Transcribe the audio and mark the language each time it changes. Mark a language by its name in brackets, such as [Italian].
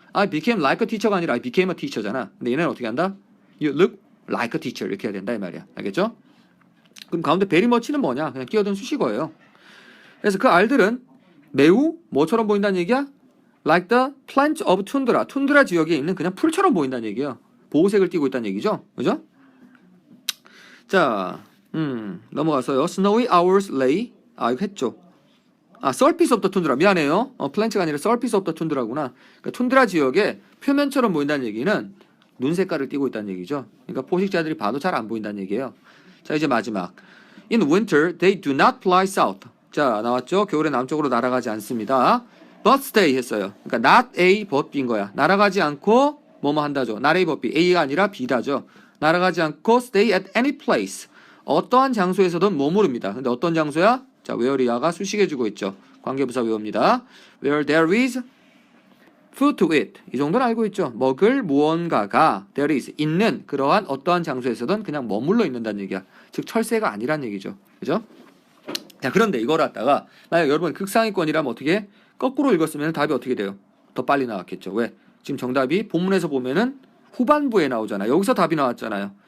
[English] I became like a teacher가 [Korean] 아니라 [English] I became a teacher잖아. [Korean] 근데 얘네는 어떻게 한다? [English] You look like a teacher [Korean] 이렇게 해야 된다 이 말이야. 알겠죠? 그럼 가운데 very much는 뭐냐? 그냥 끼어든 수식어예요. 그래서 그 알들은 매우 뭐처럼 보인다는 얘기야? [English] Like the plant of tundra. [Korean] 툰드라 지역에 있는 그냥 풀처럼 보인다는 얘기예요. 보호색을 띠고 있다는 얘기죠. 그죠? 자, 넘어가서요. [English] Snowy hours lay. [Korean] 이거 했죠. [English] surface of the tundra. [Korean] 미안해요. [English] plant가 [Korean] 아니라 [English] surface of the tundra구나. [Korean] 그러니까 툰드라 지역에 표면처럼 보인다는 얘기는 눈 색깔을 띠고 있다는 얘기죠. 그러니까 포식자들이 봐도 잘 안 보인다는 얘기예요. 자, 이제 마지막. [English] In winter, they do not fly south. [Korean] 자, 나왔죠? 겨울에 남쪽으로 날아가지 않습니다. [English] But stay [Korean] 했어요. 그러니까 [English] not A, but B인 거야. [Korean] 날아가지 않고 뭐뭐 한다죠. [English] not A, but B. [Korean] A가 아니라 B다죠. 날아가지 않고 [English] stay at any place. [Korean] 어떠한 장소에서든 머무릅니다. 근데 어떤 장소야? 자, where이야가 수식해주고 있죠. 관계부사 외웁니다. [English] Where there is food to eat. [Korean] 이 정도는 알고 있죠. 먹을 무언가가 [English] there is [Korean] 있는 그러한 어떠한 장소에서든 그냥 머물러 있는다는 얘기야. 즉 철새가 아니란 얘기죠. 그죠? 자, 그런데 이걸 갖다가 만약 여러분 극상위권이라면 어떻게 거꾸로 읽었으면 답이 어떻게 돼요? 더 빨리 나왔겠죠. 왜? 지금 정답이 본문에서 보면은 후반부에 나오잖아요. 여기서 답이 나왔잖아요.